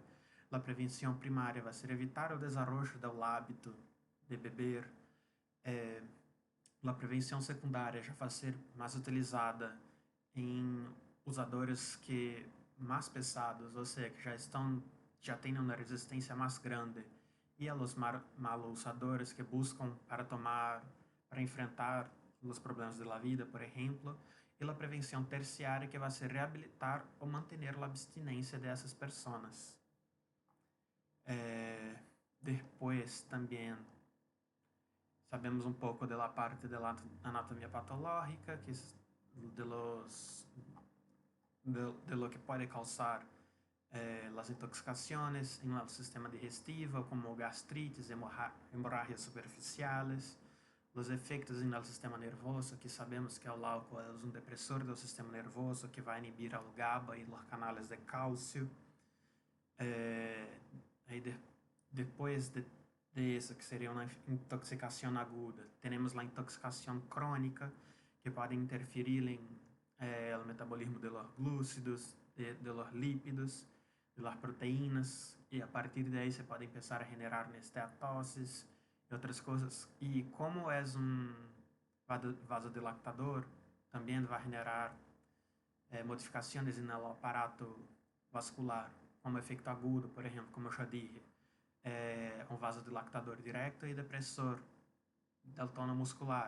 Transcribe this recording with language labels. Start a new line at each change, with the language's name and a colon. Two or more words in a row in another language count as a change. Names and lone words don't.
Portuguese: A prevenção primária vai ser evitar o desenvolvimento do hábito de beber. A prevenção secundária já vai ser mais utilizada em usadores que mais pesados, ou seja, que já têm uma resistência mais grande, e
Spanish: a los malos usadores
Portuguese: que buscam para enfrentar os problemas da vida, por exemplo, e a prevenção terciária, que vai ser reabilitar ou manter a abstinência dessas pessoas. Depois também
Spanish: Sabemos un poco de la parte de la anatomía patológica, que es de lo que puede causar las intoxicaciones en el sistema digestivo, como gastritis, hemorragias superficiales,
Portuguese: os efeitos no sistema nervoso, que sabemos que o álcool é um depressor do sistema nervoso que vai inibir o GABA e os canais de cálcio. Depois de isso, que seria uma intoxicação aguda, temos a intoxicação crônica, que pode interferir em o metabolismo
Spanish: de los glúcidos, de los lípidos, de las proteínas,
Portuguese: e a partir daí você pode começar a generar esteatoses e outras coisas. E como é um vasodilatador, também vai generar modificações no aparato vascular, como efeito agudo, por exemplo, como eu já disse, um vasodilatador direto e depressor do tono muscular.